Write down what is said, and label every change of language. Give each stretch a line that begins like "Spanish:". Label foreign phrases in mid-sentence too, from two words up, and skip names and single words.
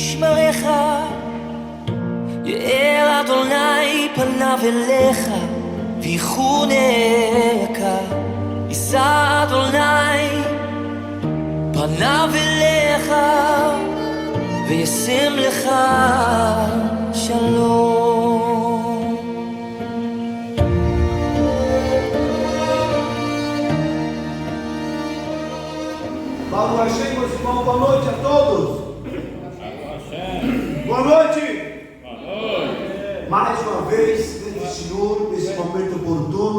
Hebrew: אליך, יאר אדוני פניו אליך, ויחונך. יישא אדוני פניו אליך, וישם לך שלום.
Portuguese: Paulo Hashem, meus irmãos, boa noite a todos. Boa noite. Mais uma vez, nesse Senhor, nesse momento oportuno.